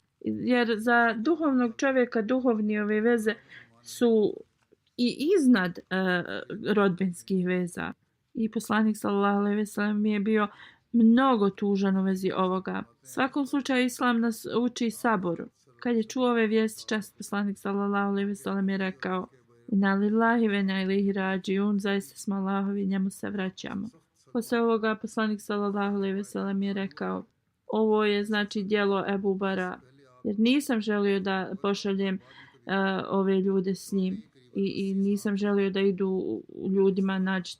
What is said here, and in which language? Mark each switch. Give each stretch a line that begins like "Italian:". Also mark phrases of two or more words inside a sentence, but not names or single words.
Bosnian: Jer za duhovnog čovjeka duhovni ove veze su i iznad rodbinskih veza. I poslanik
Arabic: صلى الله عليه وسلم
Bosnian: je bio mnogo tužan u vezi ovoga. U svakom slučaju islam nas uči saboru. Kad je čuo ove vijesti, čast poslanik
Arabic: صلى الله عليه وسلم
Bosnian: je rekao:
Arabic: إنا لله وإنا إليه راجعون,
Bosnian: zaista smo Allahovi, njemu se vraćamo. Posle ovoga poslanik
Arabic: صلى الله عليه وسلم
Bosnian: je rekao: ovo je znači djelo Ebu Bara, jer nisam želio da pošaljem ove ljude s njim i nisam želio da idu ljudima nađt.